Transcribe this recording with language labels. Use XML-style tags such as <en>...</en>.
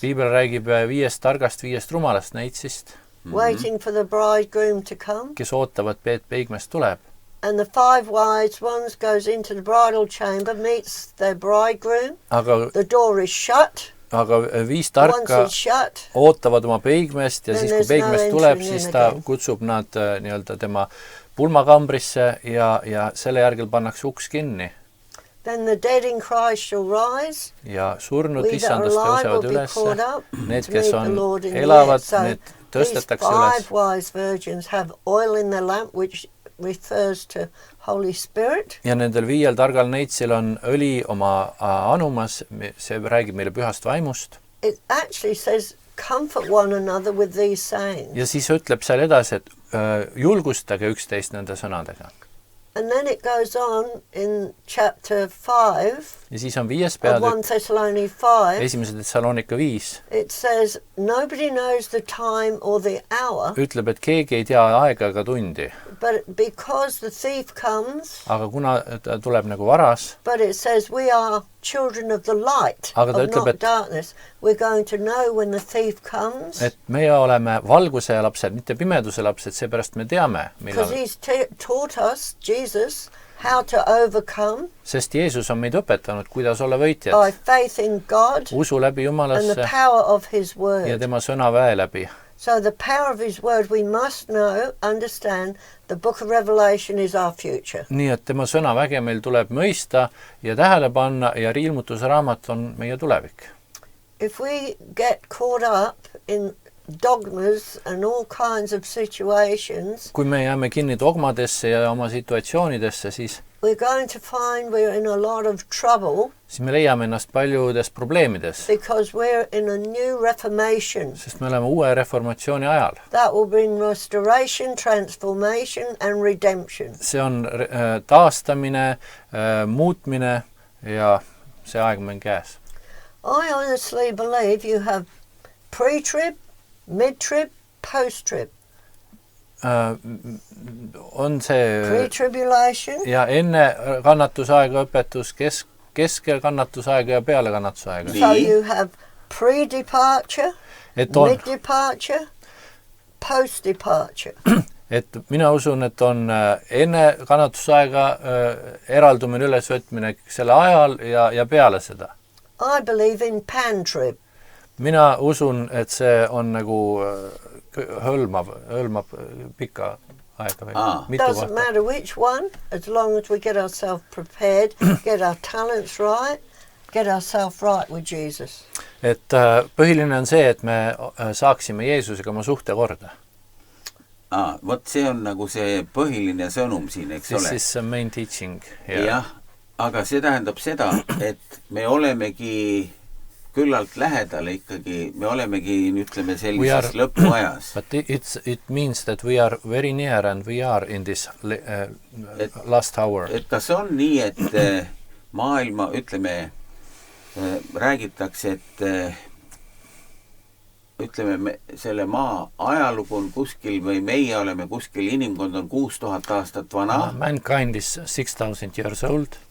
<et>Piibel räägib 5 targast, 5 rumalast neitsist,</et> <en>waiting for the bridegroom to come.</en> <et>Kes ootavad, et peigmees tuleb.</et> <en>And the 5 wise ones goes into the bridal chamber, meets their bridegroom. The door is shut.</en> <et>Aga 5 tarka ootavad oma peigmeest ja siis kui peigmees tuleb, siis ta kutsub nad nii-öelda tema pulmakambrisse ja selle järgel pannakse uks kinni.</et> <en>Then the dead in Christ shall rise.</en> <et>Ja surnud issandast tõusevad üles. Need, kes on elavad, need tõstetakse üles.</et> <en>5 wise virgins have oil in their lamp, which refers to Holy Spirit.</en> <et>Ja nendel 5 targal neitsil on õli oma anumas, see räägib meile pühast vaimust.</et> <en>It actually says comfort one another with these sayings.</en> <et>Ja siis ütleb seal edasi, et julgustage üksteist nende sõnadega.</et> <en>And then it goes on in chapter 5</en> <et>ja siis on 5. peatükk, 1 Thessalonians 5. 1. Thessalonika 5.</et> <en>It says, nobody knows the time or the hour.</en> <et>Ütleb, et keegi ei tea aega ega tundi.</et> <en>But because the thief comes.</en> <et>Aga kuna ta tuleb nagu varas.</et> <en>But it says we are children of the light,</en> <et>aga ta ütleb,</et> <en>not darkness. We're going to know when the thief comes.</en> <et>Et meie oleme valguse lapsed, mitte pimeduse lapsed, seepärast me teame, millal.</et> <en>Because he's taught us, Jesus, how to overcome.</en> <et>Sest Jeesus on meid õpetanud, kuidas olla võitjad.</et> <en>By faith in God.</en> <et>Usu läbi Jumalasse.</et> <en>And the power of his word.</en> <et>Ja tema sõnaväe läbi.</et> <en>So the power of his word we must know, understand, the book of Revelation is our future.</en> <et>Nii et tema sõnaväge meil tuleb mõista ja tähele panna ja ilmutuse raamat on meie tulevik.</et> <en>If we get caught up in dogmas and all kinds of situations,</en> <et>kui me jääme kinni dogmadesse ja oma situatsioonidesse, siis</et> <en>we're going to find we're in a lot of trouble.</en> <et>Siis me leiame ennast paljudes probleemides.</et> <en>Because we're in a new reformation.</en> <et>Sest me oleme uue reformatsiooni ajal.</et> <en>That will bring restoration, transformation and redemption.</en> <et>See on taastamine, muutmine ja see aeg meil käes.</et> <en>I honestly believe you have pre-trib, mid-trib, post-trib.</en> <et>On see</et> <en>Pre-tribulation.</en> <et>ja enne kannatusaega õpetus, keskel kannatusaega ja peale kannatusaega.</et> <en>So you have pre-departure, mid-departure, post-departure.</en> <et>Et mina usun, et on enne kannatusaega eraldumine ülesvõtmine selle ajal ja peale seda.</et> <en>I believe in pan-trib.</en> <et>Mina usun, et see on nagu hõlmab pika aega või mitu</et> <en>Doesn't</en> <et>kohta.</et> <en>matter which one, as long as we get ourselves prepared, get our talents right, get ourselves right with Jesus.</en> <et>Et põhiline on see, et me saaksime Jeesusega oma suhte korda. Vot see on nagu see põhiline sõnum siin, eks ole.</et> <en>This is main teaching.</en> <et>Jah, aga see tähendab seda, et me olemegi küllalt lähedale ikkagi, me olemegi, ütleme, sellises lõpuajas.</et> <en>But it means that we are very near and we are in this last hour.</en> <et>Et kas on nii, et maailma, ütleme, räägitakse, et ütleme, selle maa ajalugu on kuskil või meie oleme kuskil, inimkond on 6000 aastat vana.</et> <en>Mankind is 6000 years old.</en>